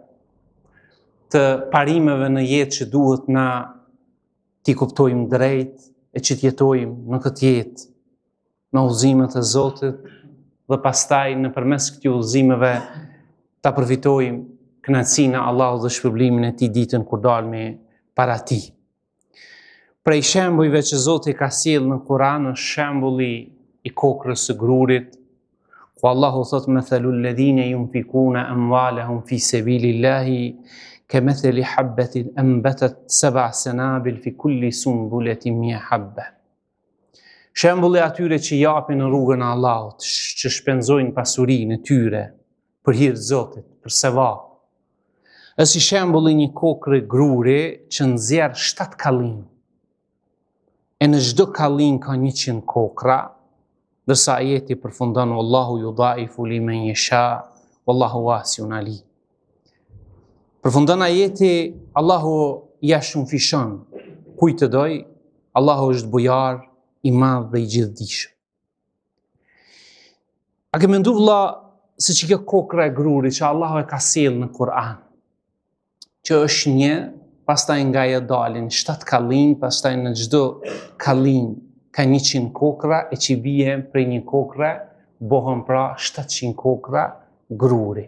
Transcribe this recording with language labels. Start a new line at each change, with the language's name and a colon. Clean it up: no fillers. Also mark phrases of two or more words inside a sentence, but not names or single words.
Albanian: të parimeve në jetë që duhet na t'i kuptojmë drejt e që t'jetojmë në këtë jetë me udhëzimet e Zotit dhe pastaj nëpërmes këtyre udhëzimeve ta përfitojmë kënaqësinë e Allahut dhe shpërblimin e tij ditën kur dalmë para tij. Prej shembujve që Zoti ka sjellë në Kur'an është shembulli i kokrës së grurit, ku Allahu thot
Arabic: مثل الذين ينفقون أموالهم في سبيل الله كمثل حبة أنبتت 7 سنابل في كل سنبلة 100 حبة.
Albanian: Shembulli atyre që japin në rrugën e Allahut, që shpenzojnë pasurinë e tyre për hir të Zotit, për sevap. Është si shembulli një kokre gruri që nxjerr 7 kallin. E në çdo kallin ka 100 kokra, ndërsa ajeti përfundon
Arabic: الله يضاعف لمن يشاء والله واسع عليم.
Albanian: Përfundon ajeti, Allahu ja shumëfishon kujt të doj, Allahu është bujar, i madh dhe i gjithdijshëm. A ke menduar vëlla se që kjo kokra e grurit që Allahu e ka sjellë në Kur'an, që është një, pastaj nga ajo dalin 7 kallin, pastaj në çdo kallin ka 100 kokra, e që bie prej një kokre bohen pra 700 kokra gruri.